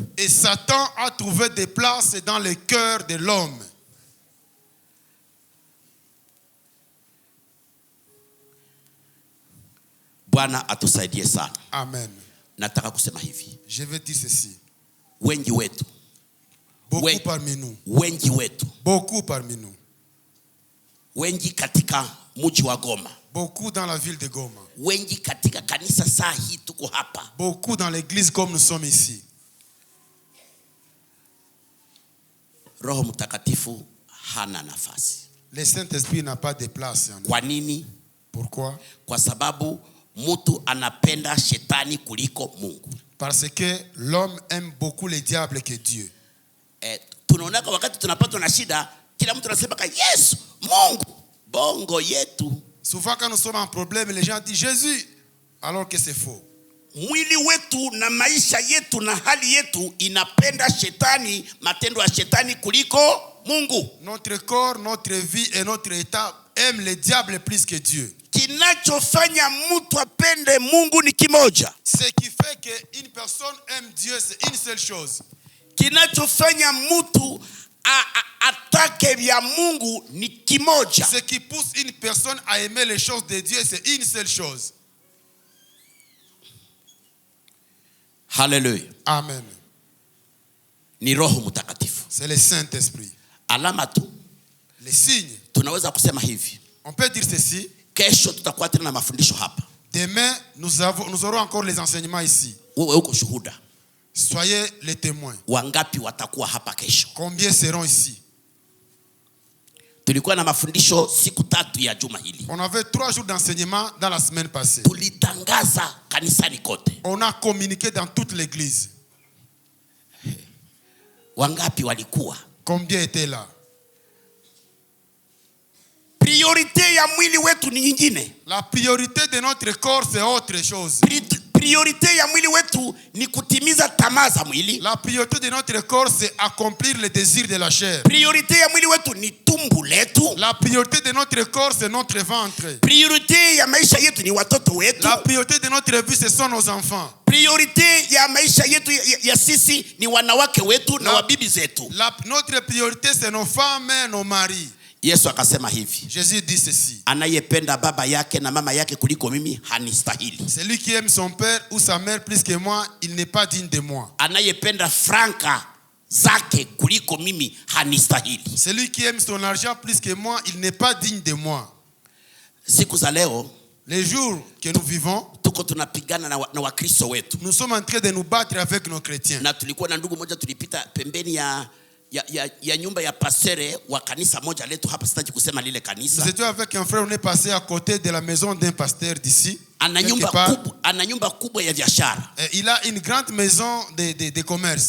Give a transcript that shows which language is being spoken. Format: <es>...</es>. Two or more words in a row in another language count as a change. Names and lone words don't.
<fr>Et Satan a trouvé des places dans le cœur de l'homme.</fr> <sw>Bwana atusaidie sana. Amen. Nataka kusema hivi,</sw> <fr>Je vais dire ceci.</fr> <sw>wengi wetu,</sw> <fr>Beaucoup parmi nous.</fr> <sw>wengi wetu,</sw> <fr>Beaucoup parmi nous.</fr> <sw>wengi katika mji wa Goma,</sw> <fr>Beaucoup dans la ville de Goma.</fr> <sw>wengi katika kanisa saa hii tuko hapa,</sw> <fr>Beaucoup dans l'église comme nous sommes ici.</fr> <sw>Roho Mtakatifu hana nafasi.</sw> <fr>Le Saint-Esprit n'a pas de place en nous.</fr> <sw>Kwa nini?</sw> <fr>Pourquoi?</fr> <sw>Kwa sababu mtu anapenda shetani kuliko Mungu.</sw> <fr>Parce que l'homme aime beaucoup le diable que Dieu.</fr> <sw>Tunaonaka wakati tunapatwa na shida, kila mtu anasema ka Yesu, Mungu, bongo yetu.</sw> <fr>Souvent quand nous sommes en problème, les gens disent Jésus, alors que c'est faux.</fr> <sw>Mwili wetu na maisha yetu na hali yetu inapenda shetani, matendo ya shetani kuliko Mungu.</sw> <fr>Notre corps, notre vie et notre état aiment le diable plus que Dieu.</fr> <sw>Kinachofanya mtu apende Mungu ni kimoja.</sw> <fr>Ce qui fait qu'une personne aime Dieu, c'est une seule chose.</fr> <sw>Kinachofanya mtu atake vya Mungu ni kimoja.</sw> <fr>Ce qui pousse une personne à aimer les choses de Dieu, c'est une seule chose.</fr> <sw>Hallelujah. Amen. Ni Roho Mtakatifu.</sw> <fr>C'est le Saint-Esprit.</fr> <sw>Alama tu,</sw> <fr>Les signes.</fr> <sw>tunaweza kusema hivi,</sw> <fr>On peut dire ceci.</fr> <sw>kesho tutakuwa tena na mafundisho hapa.</sw> <fr>Demain, nous aurons encore les enseignements ici.</fr> <sw>Wewe uko shuhuda.</sw> <fr>Soyez les témoins.</fr> <sw>Wangapi watakuwa hapa kesho?</sw> <fr>Combien seront ici?</fr> <sw>Tulikuwa na mafundisho siku 3 ya juma hili.</sw> <fr>On avait 3 jours d'enseignement dans la semaine passée.</fr> <sw>Tulitangaza kanisani kote.</sw> <fr>On a communiqué dans toute l'église.</fr> <sw>Wangapi walikuwa?</sw> <fr>Combien étaient là?</fr> <sw>Priorité ya mwili wetu ni nyingine.</sw> <fr>La priorité de notre corps, c'est autre chose.</fr> <sw>priorite ya mwili wetu ni kutimiza tamaa za mwili.</sw> <fr>La priorité de notre corps, c'est accomplir les désirs de la chair.</fr> <sw>Priorite ya mwili wetu ni tumbu letu.</sw> <fr>La priorité de notre corps, c'est notre ventre.</fr> <sw>Priorite ya maisha yetu ni watoto wetu.</sw> <fr>La priorité de notre vie, ce sont nos enfants.</fr> <sw>Priorite ya maisha yetu ya sisi ni wanawake wetu na wabibi zetu.</sw> <fr>Notre priorité, c'est nos femmes et nos maris.</fr> <sw>Yesu akasema hivi.</sw> <fr>Jésus dit ceci.</fr> <sw>Anayependa baba yake na mama yake kuliko mimi hanistahili.</sw> <fr>Celui qui aime son père ou sa mère plus que moi, il n'est pas digne de moi.</fr> <sw>Anayependa franka zake kuliko mimi hanistahili.</sw> <fr>Celui qui aime son argent plus que moi, il n'est pas digne de moi.</fr> <sw>Siku za leo,</sw> <fr>les jours que nous vivons,</fr> <sw>tuko tunapigana na wakristo wetu.</sw> <fr>Nous sommes en train de nous battre avec nos chrétiens.</fr> <sw>Na tulikuwa na ndugu moja tulipita pembeni ya nyumba ya pasere wa kanisa moja letu hapa, sitaji kusema lile kanisa.</sw> <fr>Nous étions avec un frère, on est passé à côté de la maison d'un pasteur d'ici.</fr> <sw>Ana nyumba kubwa ya biashara.</sw> <fr>Il a une grande maison de commerce.</fr>